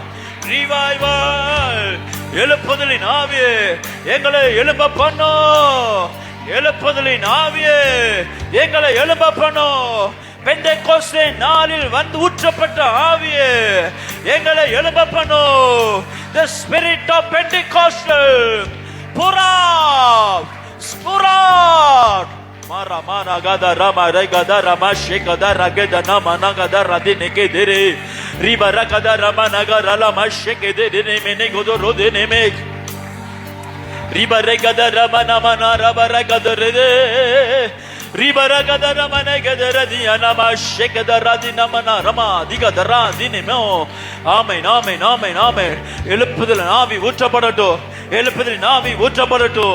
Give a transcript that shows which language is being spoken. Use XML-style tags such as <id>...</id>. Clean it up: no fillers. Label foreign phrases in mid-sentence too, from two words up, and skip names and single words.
<ta>ரிவைவல் எழுப்புதலின் ஆவியே எங்களை எழும்ப பண்ணும், எழுப்புதலின் ஆவியே எங்களை எழும்ப பண்ணும். பெந்தெக்கோஸ்தே நாளில் வந்து ஊற்றப்பட்ட ஆவியே எங்களை எழும்ப பண்ணும்.</ta> <en>The spirit of Pentecostal pour out, pour out. Mara mara gada rama regada rama shekada rageda nama nagada radine kedere riba ragada rama nagara lama shekede ne mene godo rode ne me riba regada rama nama na raba regada rede riba regada rama negada radia nama shekada radina mana rama digada radine me.</en> <ta>ஆமென், ஆமென், ஆமென், ஆமென். எழுப்புதல் ஆவி ஊற்றப்படட்டும், எழுப்புதல் ஆவி ஊற்றப்படட்டும்.</ta>